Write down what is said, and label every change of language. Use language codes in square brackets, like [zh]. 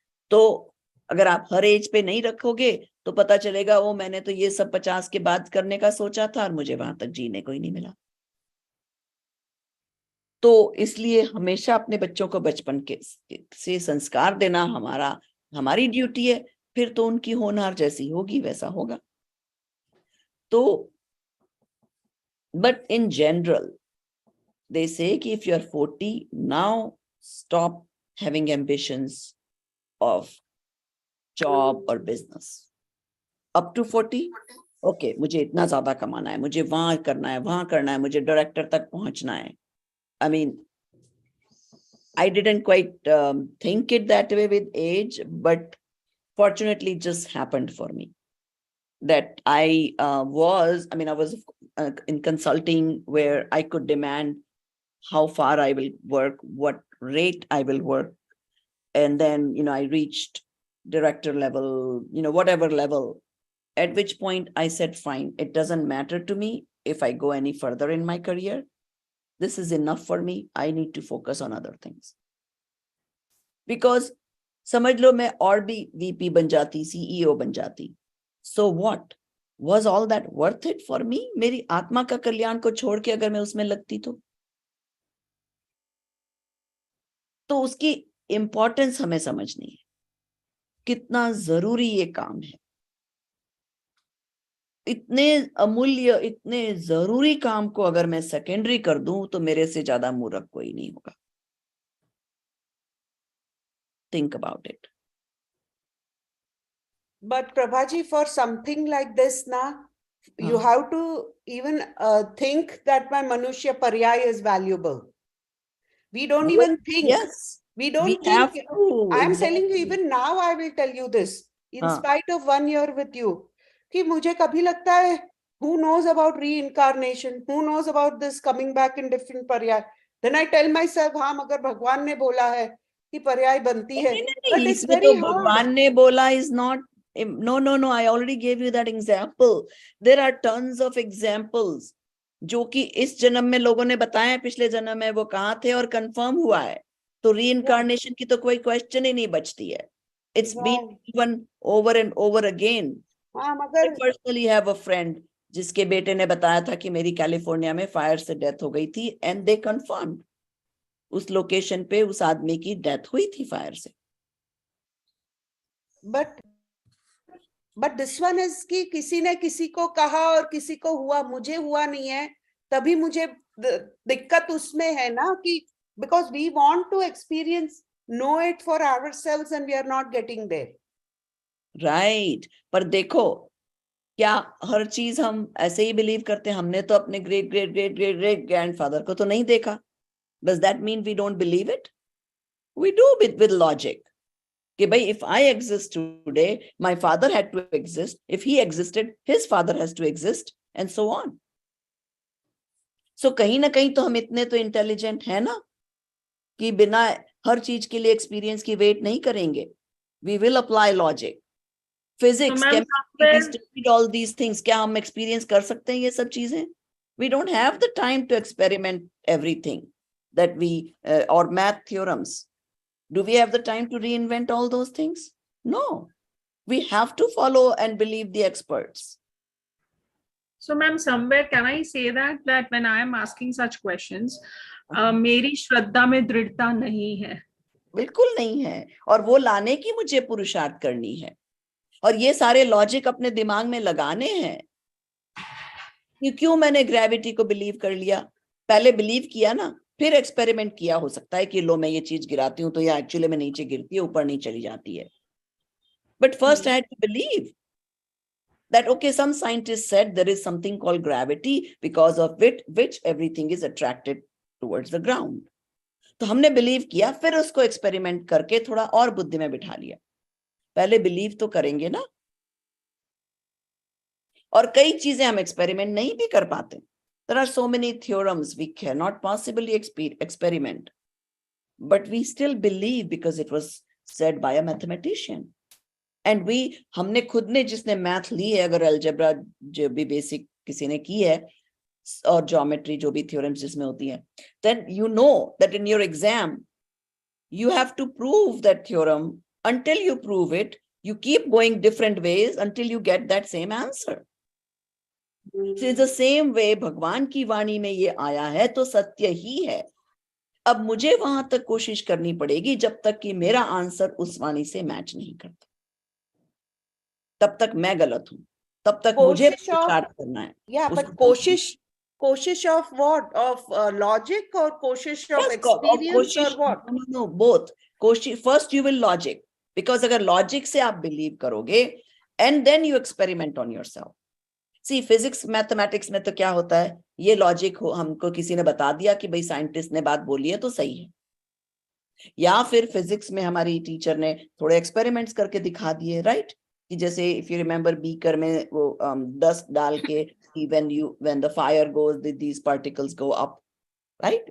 [hi] तो अगर आप हर एज पे नहीं रखोगे तो पता चलेगा वो मैंने तो ये सब 50 के बाद करने का सोचा था और मुझे वहां तक जीने को ही नहीं मिला। तो इसलिए हमेशा अपने बच्चों को बचपन के से संस्कार देना हमारी ड्यूटी है, फिर तो उनकी होनहार जैसी होगी वैसा होगा। [en] तो but in general they say कि if you're 40 now, stop having ambitions of job or business. Up to 40, okay, [hi] मुझे इतना ज्यादा कमाना है, मुझे वहां करना है, मुझे डायरेक्टर तक पहुंचना है। [en] I mean, I didn't quite think it that way with age, but fortunately it just happened for me that I was in consulting where I could demand how far I will work, what rate I will work. And then, I reached director level, whatever level, at which point I said, fine, it doesn't matter to me if I go any further in my career. This is enough for me. I need to focus on other things. Because [hi] समझ लो मैं और भी VP बन जाती, CEO बन जाती. [en] So what? Was all that worth it for me? [hi] मेरी आत्मा का कल्याण को छोड़ के अगर मैं उसमें लगती तो उसकी इंपॉर्टेंस हमें समझनी है, कितना जरूरी ये काम है। इतने अमूल्य, इतने जरूरी काम को अगर मैं सेकेंडरी कर दूं तो मेरे से ज्यादा मूर्ख कोई नहीं होगा। [en] Think about it. But Prabhaji, for something like this, you have to even think that my Manushya Paryay is valuable. We don't even think. Yes. We don't think. Have to, I am exactly. telling you, even now I will tell you this, in spite of 1 year with you, [hi] कि मुझे कभी लगता है, [en] who knows about reincarnation, who knows about this coming back in different Paryay. Then I tell myself, [hi] हाँ मगर भगवान ने बोला है कि पर्याय बनती है, [en] but it's very hard. [hi] भगवान ने बोला [en] is not, no, I already gave you that example. There are tons of examples [hi] जो कि इस जन्म में लोगों ने बताया है, पिछले जन्म में वो कहाँ थे और कंफर्म हुआ है। तो रीइंकार्नेशन की तो कोई क्वेश्चन ही नहीं बचती है. [en] It's been given over and over again. [hi] हाँ, [en] I [hi] मगर [en] personally have a friend [hi] जिसके बेटे ने बताया था कि मेरी कैलिफोर्निया में फायर से डेथ हो गई थी, [en] and they confirmed [hi] उस लोकेशन पे उस आदमी की डेथ हुई थी फायर से. [en] but this one is [hi] कि किसी ने किसी को कहा और किसी को हुआ, मुझे हुआ नहीं है, तभी मुझे दिक्कत उसमें है ना कि [en] Because we want to experience know it for ourselves and we are not getting there. Right. [hi] पर देखो, क्या हर चीज हम ऐसे ही बिलीव करते हैं? हमने तो अपने great great great great great grandfather को तो नहीं देखा. [en] Does that mean we don't believe it? We do with logic. [hi] कि भाई, [en] if I exist today, my father had to exist. If he existed, his father has to exist, and so on. [hi] So कहीं ना कहीं तो हम इतने तो intelligent है ना कि बिना हर चीज के लिए एक्सपीरियंस की वेट नहीं करेंगे. [en] We will apply logic. Physics, ma'am, chemistry, we studied all these things. [hi] क्या हम एक्सपीरियंस कर सकते हैं ये सब चीजें? [en] We don't have the time to experiment everything that we or math theorems. Do we have the time to reinvent all those things? No. We have to follow and believe the experts. So, ma'am, somewhere can I say that when I am asking such questions, [hi] मेरी श्रद्धा में दृढ़ता नहीं है. बिल्कुल नहीं है. और वो लाने की मुझे पुरुषार्थ करनी है. और ये सारे लॉजिक अपने दिमाग में लगाने हैं. क्यों मैंने ग्रेविटी को बिलीव कर लिया? पहले बिलीव किया ना, फिर एक्सपेरिमेंट किया. हो सकता है कि लो मैं ये चीज गिराती हूँ तो ये एक्चुअली में नीचे गिरती है, ऊपर नहीं चली जाती है. [en] But first I had to believe that okay, some scientists said there is something called gravity because of which everything is attracted towards the ground. [hi] तो हमने बिलीव किया, फिर उसको एक्सपेरिमेंट करके थोड़ा और बुद्धि में बिठा लिया. पहले बिलीव तो करेंगे ना. और कई चीजें हम एक्सपेरिमेंट नहीं भी कर पाते. [en] There are so many theorems we cannot possibly experiment, but we still believe because it was said by a mathematician. And we, [hi] हमने खुद ने जिसने मैथ ली है, अगर अलजेब्रा जो भी बेसिक किसी ने की है और ज्योमेट्री जो भी थ्योरम्स जिसमें होती है, [en] then you know that in your exam you have to prove that theorem. Until you prove it, you keep going different ways until you get that same answer. So it's the same way [hi] भगवान की वाणी में ये आया है तो सत्य ही है. अब मुझे वहां तक कोशिश करनी पड़ेगी जब तक कि मेरा आंसर उस वाणी से मैच नहीं करता. तब तक मैं गलत हूं, तब तक मुझे विचार करना है. [en] Yeah, but कोशिश of what? Of logic or कोशिश of experience or what? No, both. कोशिश, first you will logic, because [hi] अगर logic से आप believe करोगे [en] and then you experiment on yourself. See, [hi] physics, mathematics में तो क्या होता है, ये logic हो, हमको किसी ने बता दिया कि भाई साइंटिस्ट ने बात बोली है तो सही है. या फिर फिजिक्स में हमारी टीचर ने थोड़े एक्सपेरिमेंट्स करके दिखा दिए, राइट? कि जैसे [en] if you remember [hi] बीकर में वो डस्ट डाल के [en] when the fire goes, these particles go up, right?